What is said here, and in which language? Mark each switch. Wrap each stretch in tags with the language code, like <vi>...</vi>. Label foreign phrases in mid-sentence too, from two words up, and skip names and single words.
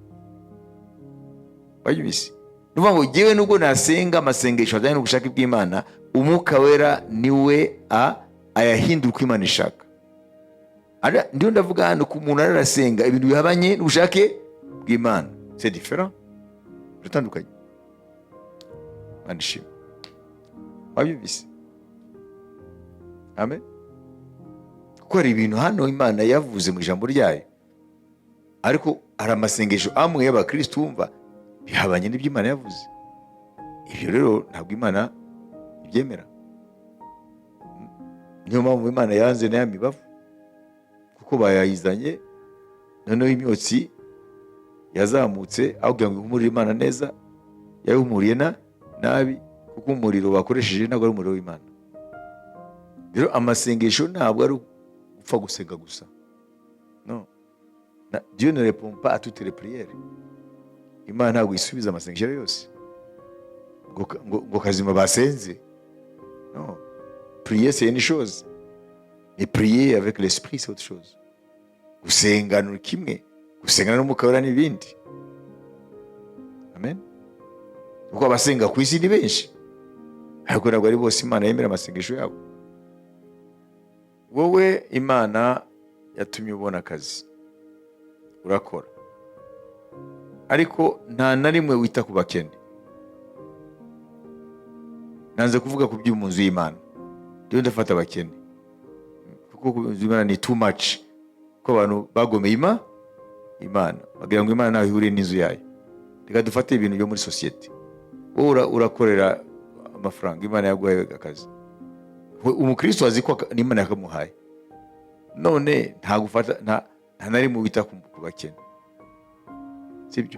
<rw>Bayibise nuvuga ngo jyewe nubwo nasenga amasengesho ajyanye n'ubushake bw'Imana, umwuka wera niwe ayahindura uko Imana ishaka. Ndiyo ndavuga hano ko umuntu arasenga ibintu bihabanye n'ubushake bw'Imana.</rw> <fr>C'est différent,</fr> <rw>bitandukanye. Manishimwe. wabyumvise? Amen. Kuko hari ibintu hano Imana yavuze mu ijambo ryayo, ariko hari amasengesho amwe y'abakristo wumva bihabanye n'ibyo Imana yavuze. Ibyo rero ntabwo Imana ibyemera. Niyo mpamvu Imana yanze na ya mibavu, kuko bayayizanye, noneho imyotsi yazamutse aho kugira ngo ihumurire Imana neza, yayihumuriye nabi, kuko umuriro bakoresheje ntabwo ari umuriro w'Imana. Rero amasengesho ntabwo ari gupfa gusenga gusa. No.</rw> <fr>Dieu ne répond pas à toutes les prières.</fr> <rw>Imana ntabwo isubiza amasengesho yose ngo kazima basenze. No.</rw> <fr>Prier c'est une chose, mais prier avec l'esprit c'est autre chose.</fr> <rw>Gusenga ni kimwe, gusenga n'umwuka wera n'ibindi. Amen. Kuko abasenga ku isi ni benshi, ariko ntabwo ari bose Imana yemera amasengesho yabo. Wowe Imana yatumye ubona akazi, urakora, ariko nta na rimwe wita ku bakene. Nanze kuvuga ku byo mu nzu y'Imana, rero ndafata abakene, kuko ku nzu y'Imana ni</rw> <en>too much,</en> <rw>ko abantu bagomeye Imana bagira ngo Imana nawe ihuriye n'inzu yayo. Reka dufate ibintu byo muri society. Wowe urakorera amafaranga, Imana yaguhaye akazi, umukristo azi ko n'Imana yakamuhaye, none nta na rimwe wita ku bakene, sibyo?</rw>